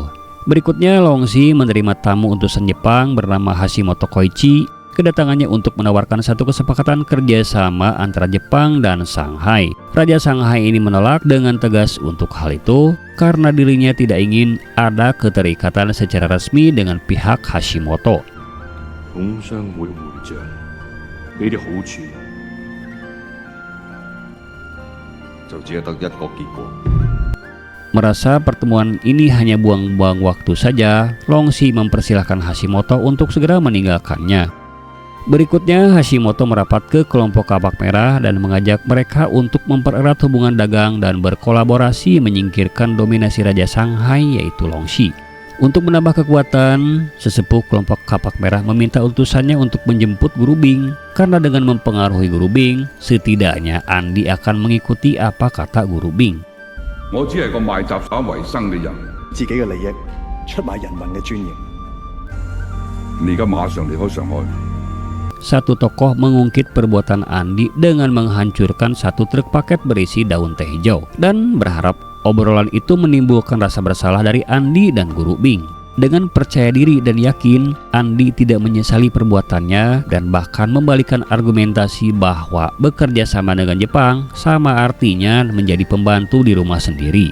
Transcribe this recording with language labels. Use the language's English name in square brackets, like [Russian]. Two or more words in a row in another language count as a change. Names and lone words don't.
[Indonesian] Berikutnya, Longxi menerima tamu utusan Jepang bernama Hashimoto Koichi. Kedatangannya untuk menawarkan satu kesepakatan kerjasama antara Jepang dan Shanghai. Raja Shanghai ini menolak dengan tegas untuk hal itu karena dirinya tidak ingin ada keterikatan secara resmi dengan pihak Hashimoto. [Cantonese] 東山會會長，你哋好處就只係得一個結果。 [Indonesian] Merasa pertemuan ini hanya buang-buang waktu saja, Longxi mempersilahkan Hashimoto untuk segera meninggalkannya. Berikutnya, Hashimoto merapat ke kelompok Kapak Merah dan mengajak mereka untuk mempererat hubungan dagang dan berkolaborasi menyingkirkan dominasi Raja Shanghai yaitu Longxi. Untuk menambah kekuatan, sesepuh kelompok Kapak Merah meminta utusannya untuk menjemput Guru Bing karena dengan mempengaruhi Guru Bing, setidaknya Andi akan mengikuti apa kata Guru Bing. [Cantonese] 我只係個賣雜耍為生嘅人，自己嘅利益出賣人民嘅尊嚴。你而家馬上離開上海。 [Indonesian] Satu tokoh mengungkit perbuatan Andi dengan menghancurkan satu truk paket berisi daun teh hijau dan berharap obrolan itu menimbulkan rasa bersalah dari Andi dan Guru Bing. Dengan percaya diri dan yakin, Andi tidak menyesali perbuatannya dan bahkan membalikan argumentasi bahwa bekerja sama dengan Jepang sama artinya menjadi pembantu di rumah sendiri.